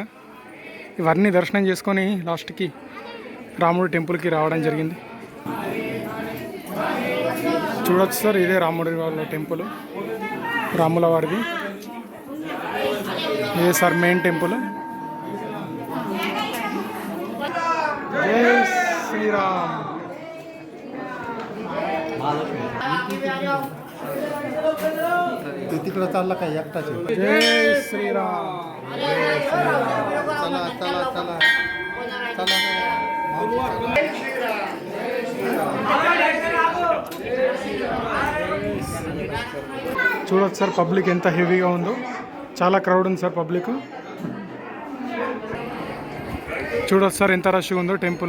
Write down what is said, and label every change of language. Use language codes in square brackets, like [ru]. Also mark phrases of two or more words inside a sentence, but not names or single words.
[te] ఇవన్నీ దర్శనం చేసుకొని లాస్ట్కి రాముడి టెంపుల్కి రావడం జరిగింది. చూడొచ్చు సార్, ఇదే రాముడి వాళ్ళ టెంపుల్, రాముల వారిది. ఇదే సార్ [en] main temple. [te] జై శ్రీరామ్. [mr] तिकडं चालला काय एकटाच जय श्रीराम. चला चला चला चला [te] చూడొచ్చు సార్ పబ్లిక్ ఎంత హెవీగా ఉందో. చాలా క్రౌడ్ ఉంది సార్ పబ్లిక్. చూడొచ్చు సార్ ఎంత రష్గా ఉందో టెంపుల్.